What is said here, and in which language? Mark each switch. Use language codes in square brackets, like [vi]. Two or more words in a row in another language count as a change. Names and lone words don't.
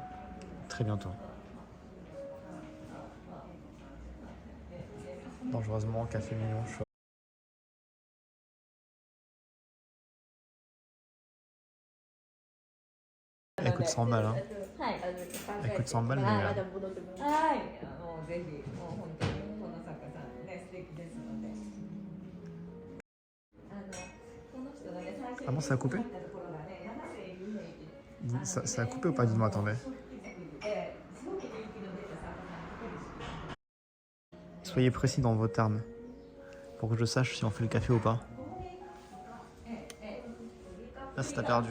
[fr] Très bientôt. Dangereusement, café mignon, chaud. Elle coûte 100 balles, hein. Elle coûte 100 balles, mais... [ja] はい、もうぜひ、もう本当にこの作家さんね、素敵ですので。この人がね、最初に [fr] Ah bon, ça a coupé? Ça a coupé ou pas? Dis-moi, attendez. Soyez précis dans vos termes, pour que je sache si on fait le café ou pas. Là, ça t'a perdu.